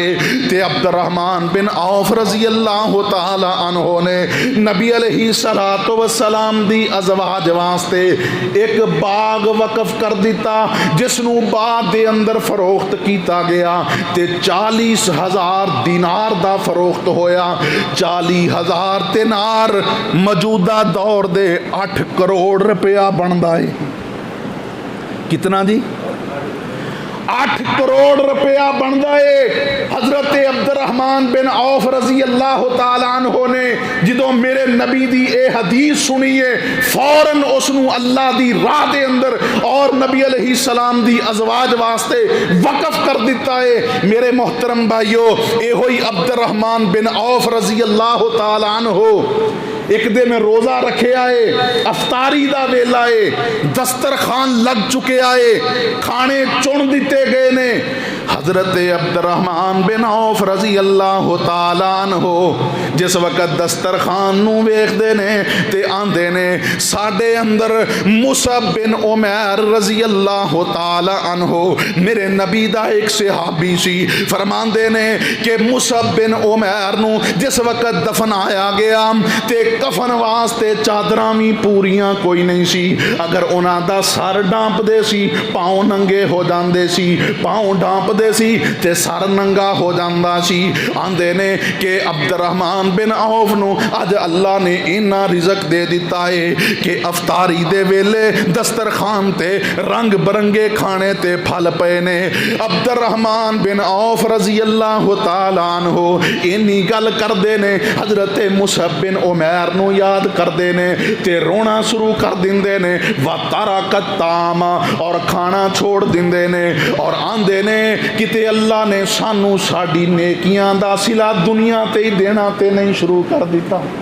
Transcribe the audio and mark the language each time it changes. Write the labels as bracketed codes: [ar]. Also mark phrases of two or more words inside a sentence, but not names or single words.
[pa] تے عبدالرحمن بن عوف [ar] رضي الله تعالى عنه [pa] نے نبی [ar] عليه الصلاة والسلام [pa] دی ازواج واسطے ایک باغ وقف کر دتا، جسنوں باغ دے اندر فروخت کیا گیا تے 40,000 دینار دا فروخت ہویا. 40,000 دینار موجودہ دور دے 8 کروڑ روپیہ بنتا ہے. کتنا جی؟ 8 کروڑ روپیہ بنتا ہے. حضرت عبدالرحمن بن عوف [ar] رضي الله تعالى عنه [pa] نے جو میرے نبی دی اے حدیث سنی ہے، فوراً اسنوں اللہ دی راہ دے اندر اور نبی علیہ السلام دی ازواج واسطے وقف کر دتا ہے. میرے محترم بھائیو، اے ہوئی عبدالرحمن بن عوف [ar] رضي الله تعالى عنه [pa] ایک دن روزہ رکھے آئے، افطاری دا ویلا ہے، دسترخوان لگ چکے آئے، کھانے چن دتے گئے نے. حضرت عبدالرحمن بن عوف [ar] رضي الله تعالى عنه [pa] جس وقت دسترخوان نوں ویکھدے نے تے آندے نے ساڈے اندر مصعب بن عمیر [ar] رضي الله تعالى عنه [pa] میرے نبی دا ایک صحابی سی. فرماندے نے کہ مصعب بن عمیر نوں جس وقت دفنایا گیا تے کفن واسطے چادراں بھی پوریاں کوئی نہیں سی. اگر انہاں دا سر ڈھانپدے سی پاؤں ننگے ہو جاندے سی، پاؤں ڈھانپدے سی تے سر ننگا ہو جاندا سی. آندے نے کہ عبدالرحمن بن عوف نوں اج اللہ نے اِنا رزق دے دتا ہے کہ افطاری دے ویلے دسترخوان تے رنگ برنگے کھانے تے پھل پئے نے. عبدالرحمن بن عوف [ar] رضي الله تعالى عنه [pa] اِنی گل کردے نے، حضرت مصعب بن عمیر نوں یاد کردے نے تے رونا شروع کر دیندے نے. [ar] وتركت الطعام, [pa] اور کھانا چھوڑ دیندے نے تے آندے نے کتے اللہ نے سانوں ساڈی نیکیاں دا صلہ دنیا تے ہی دینا تے نہیں شروع کر دتا.